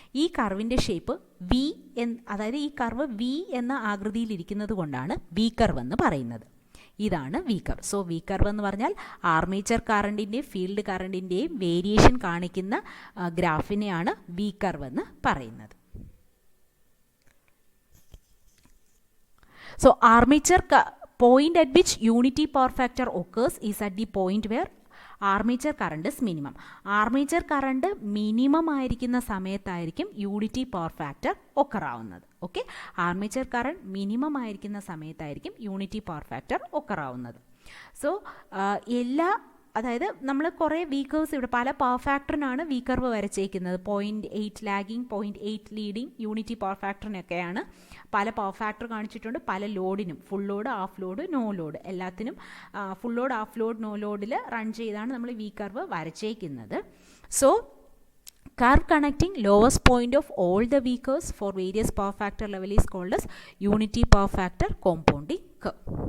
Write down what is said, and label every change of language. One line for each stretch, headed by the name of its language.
Malayalam: ഈ കർവിൻ്റെ shape V അതായത് ഈ കർവ് വി എന്ന ആകൃതിയിലിരിക്കുന്നത് കൊണ്ടാണ് വി കർവ് എന്ന് പറയുന്നത്. ഇതാണ് V curve. So we curve എന്ന് പറഞ്ഞാൽ ആർമേച്ചർ കറണ്ടിൻ്റെയും ഫീൽഡ് കറണ്ടിൻ്റെയും വേരിയേഷൻ കാണിക്കുന്ന ഗ്രാഫിനെയാണ് വി കർവ് എന്ന് പറയുന്നത്.
English: So armature point at which unity power factor occurs is at the point where armature current is minimum. Armature current minimum
Malayalam: ആയിരിക്കുന്ന സമയത്തായിരിക്കും unity power factor occur ആവുന്നത്. Okay, armature current minimum ആയിരിക്കുന്ന സമയത്തായിരിക്കും unity power factor occur ആവുന്നത്. So എല്ലാ അതായത് നമ്മൾ കുറേ വി കർവ്സ് ഇവിടെ പല power ഫാക്ടറിനാണ് V curve വരച്ചേക്കുന്നത്. 0.8 lagging, 0.8 leading, unity power ഫാക്ടറിനൊക്കെയാണ് പല പവർ ഫാക്ടർ കാണിച്ചിട്ടുണ്ട്. പല ലോഡിനും, full load, half load, no load, എല്ലാത്തിനും full load, half load, no ലോഡിൽ റൺ ചെയ്താണ് നമ്മൾ V curve വരച്ചേക്കുന്നത്.
English: So curve connecting lowest point of all the V curves for various power factor level is called as unity power factor compounding curve.